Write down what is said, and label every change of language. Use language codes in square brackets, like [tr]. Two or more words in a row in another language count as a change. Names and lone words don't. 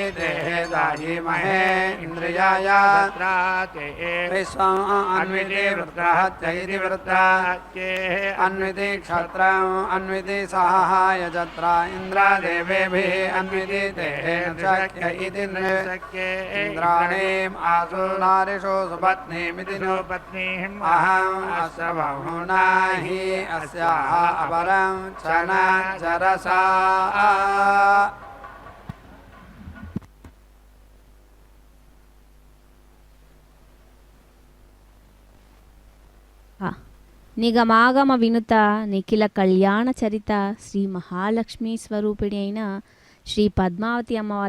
[sa] देहे दायीमहे इन्द्रियाय विश्वम् अन्विति वृत्रहत्य इति वृत्रहत्ये अन्विति क्षत्रम् अन्विति सहाय जत्र इन्द्रदेवेभिः अन्विति देहे शक्य इति इन्द्राणीम् आसु नारिषु सुपत्नीमिति नो पत्नीम् अहम् अस्य बहुना हि अस्याः अपरं च न चरसा [te] నిగమాగమ వినుత నిఖిల కళ్యాణ చరిత శ్రీ మహాలక్ష్మీ స్వరూపిణి అయిన శ్రీ పద్మావతి అమ్మవారి